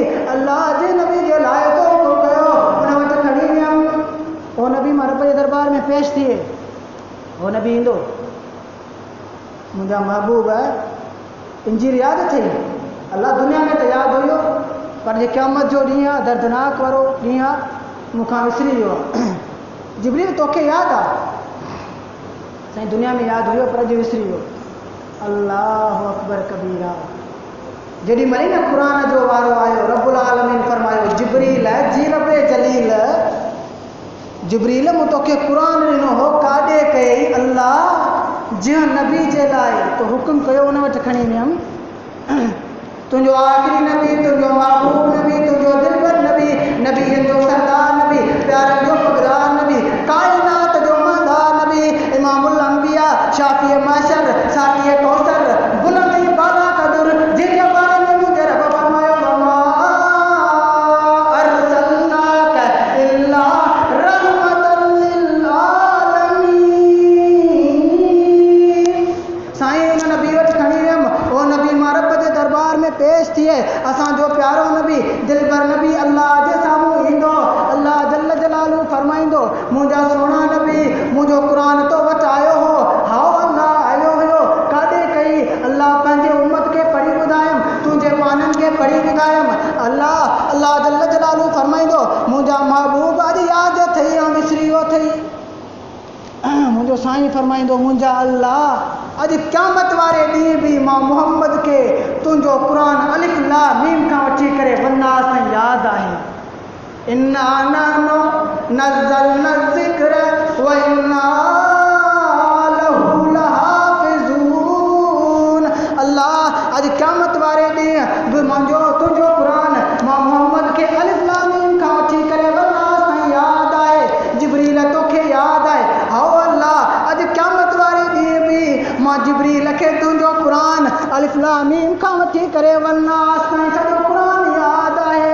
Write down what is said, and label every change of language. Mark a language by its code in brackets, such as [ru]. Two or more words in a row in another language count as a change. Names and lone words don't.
[sd] अल्लाह जे नबी जे लाइ तो हुकुम कयो, उन वटि खणी वियमि, उहो नबी मां रब जे दरबार में पेश थिए, उहो नबी ईंदो, मुंहिंजा महबूब इंजील यादि अथई? अल्लाह दुनिया में त यादि हुयो, पर जे क़यामत जो ॾींहुं आहे, दर्दनाक वारो ॾींहुं आहे, मूंखां विसरी वियो आहे। जिब्रील तोखे यादि आहे? साईं दुनिया में यादि हुयो, पर अॼु विसरी वियो। [ar] الله أكبر كبيرا. [sd] जेॾी महिल न क़ुरान जो वारो आयो, रब्बुल आलमीन फरमायो जिब्रील जी रब जलील, जिब्रील मूं तोखे क़ुरान ॾिनो हो, काॾे कई? अल्लाह जंहिं नबी जे लाइ तो हुकुम कयो, उन वटि खणी वियमि, तुंहिंजो आख़िरी नबी, तुंहिंजो महबूब नबी, तुंहिंजो दिलबर नबी, नबीअनि जो सरदार नबी, प्यारनि जो पगदार नबी, काइनात जो मदार नबी, इमामुल अंबिया, शाफ़ी महशर, साक़ी कौसर, बुलंद बाला क़दर, [ur] जिनके बारे में मुझे [sd] रब फरमायो [ar] وما أرسلناك إلا رحمة للعالمين. [sd] साईं उन नबी वटि खणी वियमि, उहो नबी मां रब जे दरबार में पेश थिए, असांजो प्यारो नबी, दिलबर नबी अल्लाह जे साम्हूं ईंदो, अल्लाह जल्ल जलालू फरमाईंदो, मुंहिंजा सुहिणा नबी, मुंहिंजो क़ुरान तो वटि आयो हो, हाओ अल्लाह आयो हुयो, काॾे कई? अल्लाह पंहिंजे उम्मत खे पढ़ी ॿुधायमि, तुंहिंजे पाननि खे पढ़ी ॿुधायमि। अल्लाह जल्ल जलालू फरमाईंदो, मुंहिंजा महबूब अॼु यादि अथई या विसरी वियो अथई? मुंहिंजो साईं फरमाईंदो, मुंहिंजा अल्लाह अॼु क़यामत वारे ॾींहुं बि मां मुहम्मद खे तुंहिंजो क़ुरान अलिफ लाम मीम खां वठी करे वन्नास ताईं यादि आहे। [ar] إنا نحن نزلنا الذكر وإنا له لحافظون. [sd] अल्लाह अॼु क़यामत वारे ॾींहुं बि मुंहिंजो तुंहिंजो क़ुरान मां मुहम्मद खे अलिफ लाम मीम खां वठी करे वन्नास ताईं यादि आहे। जिब्रील तोखे यादि आहे? हाओ अल्लाह अॼु क़यामत वारे ॾींहुं बि मां जिब्रील खे तुंहिंजो क़ुरान अलिफ लाम मीम खां वठी करे वन्नास ताईं सॼो क़ुरान यादि आहे।